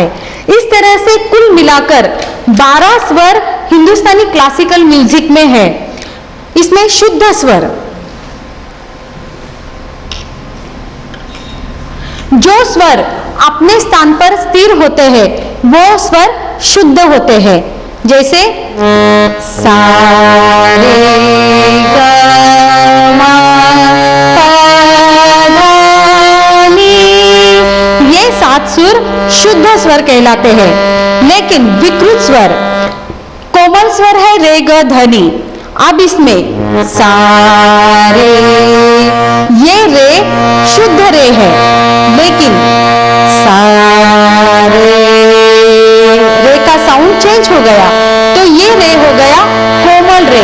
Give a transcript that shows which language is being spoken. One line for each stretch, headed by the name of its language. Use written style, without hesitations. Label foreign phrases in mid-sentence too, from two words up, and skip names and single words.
Hindi: इस तरह से कुल मिलाकर 12 स्वर हिंदुस्तानी
English: classical music
Hindi: में है. इसमें शुद्ध स्वर, जो स्वर अपने स्थान पर स्थिर होते हैं, वो स्वर शुद्ध होते हैं. जैसे सा रे ग म प ध नि, ये 7 सुर शुद्ध स्वर कहलाते हैं. लेकिन विकृत स्वर कोमल स्वर है रे ग ध नि. अब इसमें सा रे, ये रे शुद्ध रे है, लेकिन सा रे का
English: sound change
Hindi: हो गया, तो ये रे हो गया कोमल रे.